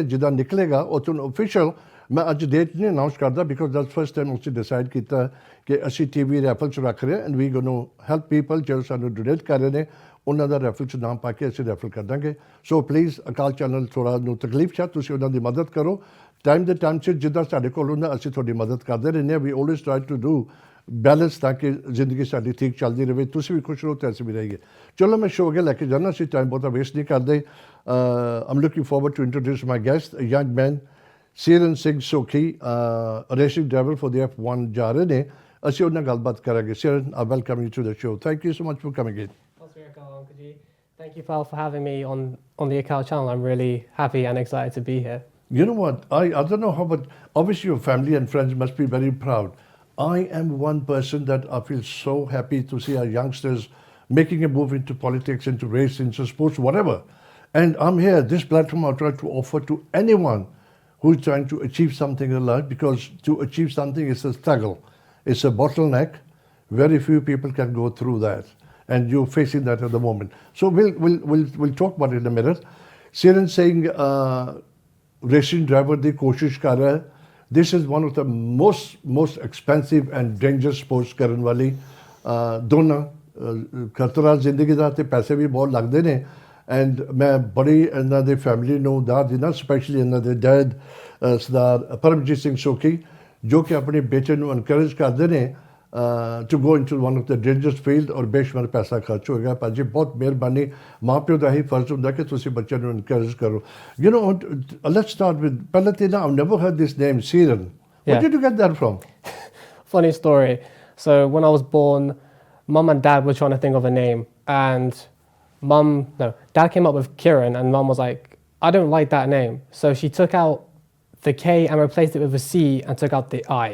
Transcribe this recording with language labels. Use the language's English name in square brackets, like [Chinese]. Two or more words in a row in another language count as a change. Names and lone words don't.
[Punjabi] ਜਿੱਦਾਂ ਨਿਕਲੇਗਾ ਉਹ ਤੁਹਾਨੂੰ ਓਫੀਸ਼ੀਅਲ ਮੈਂ ਅੱਜ ਡੇਟ ਨਹੀਂ ਅਨਾਊਂਸ ਕਰਦਾ, [English] because that's first time [Punjabi] ਅਸੀਂ ਡਿਸਾਈਡ ਕੀਤਾ ਕਿ ਅਸੀਂ TV ਰੈਫਲ 'ਚ ਰੱਖ ਰਹੇ ਹਾਂ [English] and we going to help people [Punjabi] ਜਿਹੜੇ ਸਾਨੂੰ ਡੋਨੇਟ ਕਰ ਰਹੇ ਨੇ, ਉਹਨਾਂ ਦਾ ਰੈਫਲ 'ਚ ਨਾਮ ਪਾ ਕੇ ਅਸੀਂ ਰੈਫਲ ਕਰ ਦਾਂਗੇ। [English] so please [Punjabi] ਅਕਾਲ ਚੈਨਲ ਥੋੜ੍ਹਾ ਨੂੰ ਤਕਲੀਫ 'ਚ ਤੁਸੀਂ ਉਹਨਾਂ ਦੀ ਮਦਦ ਕਰੋ ਟਾਈਮ ਦੇ ਟਾਈਮ 'ਚ, ਜਿੱਦਾਂ ਸਾਡੇ ਕੋਲ ਹੁੰਦਾ ਅਸੀਂ ਤੁਹਾਡੀ ਮਦਦ ਕਰਦੇ ਰਹਿੰਦੇ ਹਾਂ। [English] we always try to do balance [Punjabi] ਤਾਕਿ ਜ਼ਿੰਦਗੀ ਸਾਡੀ ਠੀਕ ਚਲਤੀ ਰਹੇ, ਤੁਸੀਂ ਭੀ ਖ਼ੁਸ਼ ਰਹੋ ਤੋ ਐਸੇ ਭੀ ਰਹਿਏ। ਚਲੋ ਮੈਂ ਸ਼ੋ ਅੱਗੇ ਲੈਕੇ ਜਾਣਾ, ਅਸੀਂ ਟਾਈਮ ਬਹੁਤ ਵੇਸਟ ਨਹੀਂ ਕਰਤੇ। [English] I am looking forward to introduce my guest young man Ceran Singh Sokhi, racing driver for the F1 [Punjabi] ਜਾ ਰਹੇ ਨੇ। ਅਸੀਂ ਉਹਦੇ ਨਾਲ ਗੱਲਬਾਤ ਕਰਾਂਗੇ। [English] Ceran, I welcome you to the show. Thank you so much for coming in. Sri Akaal, thank you for having me on the Akaal channel. I'm really happy and excited to be here. You know what, I don't know how, but obviously your family and friends must be very proud. I am one person that I feel so happy to see our youngsters making a move into politics, into race, into sports, whatever. And I'm here, this platform I try to offer to anyone who's trying to achieve something in life, because to achieve something is a struggle. It's a bottleneck. Very few people can go through that. And you're facing that at the moment. So we'll talk about it in a minute. [Punjabi] Ceran [English] saying racing driver [Punjabi] ਦੀ ਕੋਸ਼ਿਸ਼ ਕਰ ਰਿਹਾ ਹੈ। [English] This is one of the most expensive and dangerous sports [Punjabi] ਕਰਨ ਵਾਲੀ ਦੋਨਾਂ ਖਤਰਾ ਜ਼ਿੰਦਗੀ ਦਾ ਤੇ ਪੈਸੇ ਵੀ ਬਹੁਤ ਲੱਗਦੇ ਨੇ। ਐਂਡ ਮੈਂ ਬੜੀ ਇਹਨਾਂ ਦੇ ਫੈਮਿਲੀ ਨੂੰ ਦਾਦ ਦਿੰਦਾ, ਸਪੈਸ਼ਲੀ ਇਹਨਾਂ ਦੇ ਡੈਡ ਸਰਦਾਰ ਪਰਮਜੀਤ ਸਿੰਘ ਸੋਖੀ, ਜੋ ਕਿ ਆਪਣੇ ਬੇਟੇ ਨੂੰ ਇਨਕਰੇਜ ਕਰਦੇ ਨੇ [English] to go into one of the dangerous field, [Punjabi] ਔਰ ਬੇਸ਼ੁਮਾਰ ਪੈਸਾ ਖਰਚ ਹੋਏਗਾ। ਭਾਜੀ ਬਹੁਤ ਮਿਹਰਬਾਨੀ, ਮਾਂ ਪਿਓ ਦਾ ਹੀ ਫਰਜ਼ ਹੁੰਦਾ ਕਿ ਤੁਸੀਂ ਬੱਚਿਆਂ ਨੂੰ ਇਨਕਰੇਜ ਕਰੋ। [English] you know, let's start with [Punjabi] ਪਹਿਲਾਂ ਤੇ ਨਾ, [English] I never heard this name Ceran. Where did you get that from? Funny story. So when I was born, Mum and Dad were trying to think of a name, and Dad came up with Ceran, and Mum was like, I don't like that name. So she took out the K and replaced it with a C and took out the I.